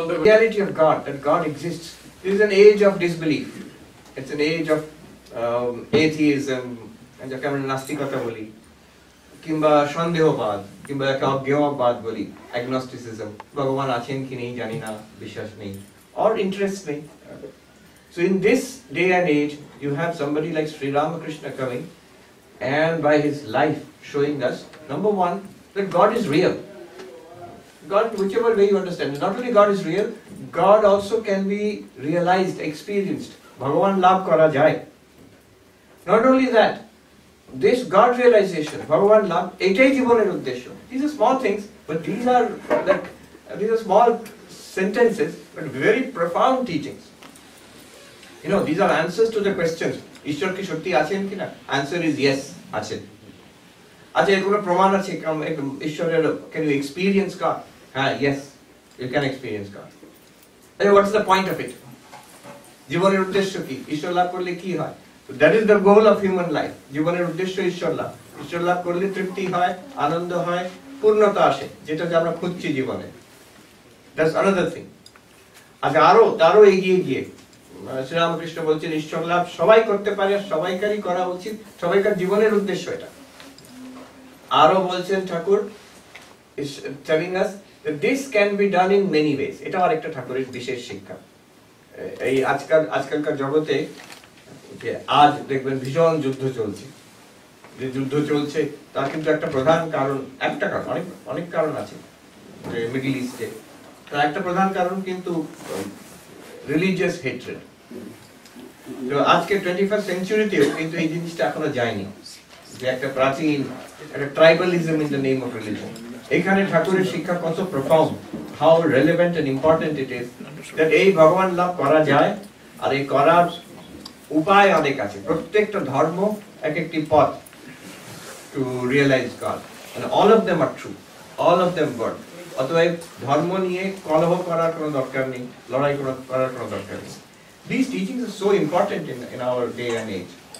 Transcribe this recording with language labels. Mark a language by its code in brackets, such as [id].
[en] Reality of God, that God exists. This is an age of disbelief. It's an age of atheism, [bn] যাকে আমরা নাস্তিকতা বলি, কিংবা সন্দেহবাদ, কিংবা একটা অজ্ঞেয়বাদ বলি, agnosticism, ভগবান আছেন কি নেই জানি না, বিশ্বাস নেই, [en] or interest [bn] নেই. [en] So in this day and age, you have somebody like Sri Ramakrishna coming, and by his life showing us, number one, that God is real. God, whichever way you understand, not only God is real, God also can be realized, experienced. [bn] Bhagavan labh kara jai. [en] Not only that, this God realization, Bhagavan love, [bn] এটাই জীবনের উদ্দেশ্য. [en] These are small things, but these are small sentences, but very profound teachings. You know, these are answers to the questions. [bn] ঈশ্বর কি সত্যি আছেন কিনা? [en] Answer is yes, [bn] আছেন. আচ্ছা, এর কোনো প্রমাণ আছে ঈশ্বরের? [en] Can you experience God? Yes, you can experience God. What's the point of it? [bn] জীবনের উদ্দেশ্য কি? ঈশ্বর লাভ করলে কি হয়? [en] That is the goal of human life. [bn] জীবনের উদ্দেশ্য ঈশ্বর লাভ. ঈশ্বর লাভ করলে তৃপ্তি হয়, আনন্দ হয়, পূর্ণতা আসে, যেটা আমরা খুঁজছি জীবনে. [en] That's another thing. [bn] আচ্ছা, আরো এগিয়ে গিয়ে শ্রীরামকৃষ্ণ বলছেন ঈশ্বর লাভ সবাই করতে পারে, সবাইকারই করা উচিত, সবাইকার জীবনের উদ্দেশ্য এটা. আরো বলছেন ঠাকুর [en] is telling us that this can be done in many ways. [bn] এটা আরেকটা ঠাকুরের বিশেষ শিক্ষা. এই আজকালকার জগতে যে আজ দেখবেন ভীষণ যুদ্ধ চলছে, যে যুদ্ধ চলছে তার কিন্তু একটা প্রধান কারণ, অনেক কারণ আছে মিডল ইস্টে, তার একটা প্রধান কারণ কিন্তু রিলিজিয়াস হেট্রেড. তো আজকে 21st সেঞ্চুরিতেও কিন্তু এই জিনিসটা এখনো যায়নি, যে একটা প্রাচীন একটা [en] Tribalism in the name of religion. [bn] এখানে ঠাকুরের শিক্ষা কত profound, [en] how relevant and important it is that [bn] এই ভগবান লাভ করা যায়, আর এই করার উপায় অনেক আছে. প্রত্যেকটা ধর্ম এক একটি পথ [en] To realise God, and all of them are true, all of them good. [bn] অতএব ধর্ম নিয়ে কলহ করার কোনো দরকার নেই, লড়াই করার কোনো দরকার নেই. [en] These teachings are so important in our day and age.